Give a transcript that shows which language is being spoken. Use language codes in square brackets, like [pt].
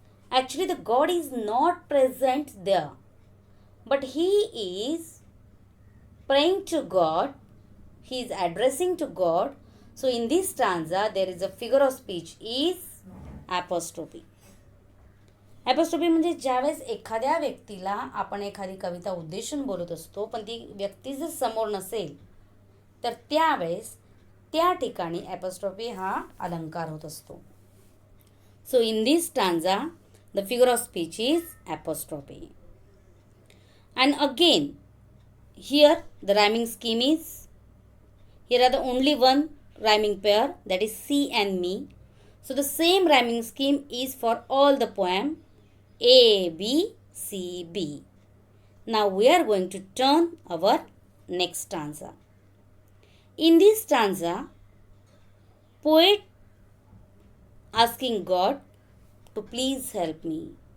[en] Actually, the God is not present there, but he is praying to God, he is addressing to God. So in this stanza, there is a figure of speech is apostrophe. [mr] ॲपॉस्ट्रोफी म्हणजे ज्यावेळेस एखाद्या व्यक्तीला आपण एखादी कविता उद्देशून बोलत असतो, पण ती व्यक्ती जर समोर नसेल, तर त्यावेळेस त्या ठिकाणी ॲपॉस्ट्रोफी हा अलंकार होत असतो. [en] So in this stanza the figure of speech is apostrophe. And again here the rhyming scheme is, here are the only one rhyming pair, that is C and me. So the same rhyming scheme is for all the poem A, B, C, B. Now we are going to turn our next stanza. In this stanza, poet asking God to please help me.